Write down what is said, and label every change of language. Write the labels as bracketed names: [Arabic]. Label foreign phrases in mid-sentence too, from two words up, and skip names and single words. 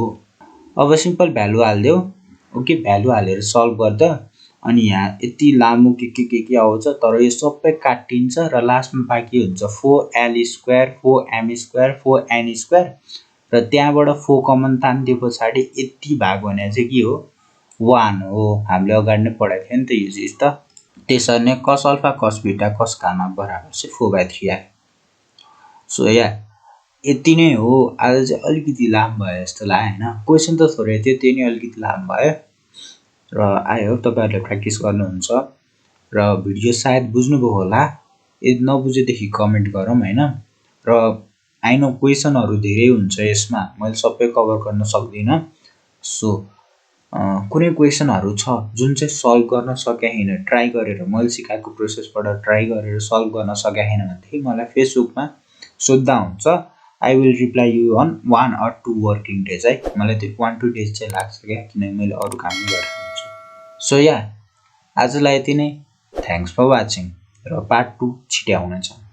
[Nepali] अब [English] simple value [Nepali] हाल्दियो [English] okay value [Nepali] हालेर सल्भ गर्दा अनि यहाँ यति लामो के आउँछ तर यो सबै काटिन्छ र लास्टमा बाँकी हुन्छ 4l² 4m² 4n² र त्यहाँबाट 4 कमन तान्दिए पछाडि यति भाग भने चाहिँ के हो 1 हो। हामीले अगाडि नै पढाएको थियो नि त यो चिज त। त्यसरी नै cos अल्फा cos बीटा cos गामा बराबर चाहिँ 4/3 आयो। सो यति नै हो। आज चाहिँ अलिकति लामो भयो जस्तो लाग्यो हैन, क्वेशन त थोरै थियो त्यही नै अलिकति लामो भयो र [English] I hope [Nepali] तपाईहरुले प्र्याक्टिस गर्नुहुन्छ र भिडियो सायद बुझ्नुभयो होला। यदि नबुझेदेखि कमेन्ट गरौँ हैन। र [English] I know [Nepali] क्वेशनहरु धेरै हुन्छ यसमा, मैले सबै कभर गर्न सक्दिन। सो कुनै क्वेशनहरु छ जुन चाहिँ सल्भ गर्न सके हैन, ट्राई गरेर मैले सिकाएको प्रोसेसबाट ट्राई गरेर सल्भ गर्न सके हैन भनेदेखि मलाई फेसबुकमा सोध्दा हुन्छ। [English] I will reply you on 1 or 2 working days है। [Nepali] मलाई त्यो 1-2 days चाहिँ लाग्छ क्या, किनभने मैले अरु काम गरिरहेको हुन्छु। सो आजलाई यति नै। [English] thanks for watching [Nepali] र पार्ट 2 छिटै आउनेछ।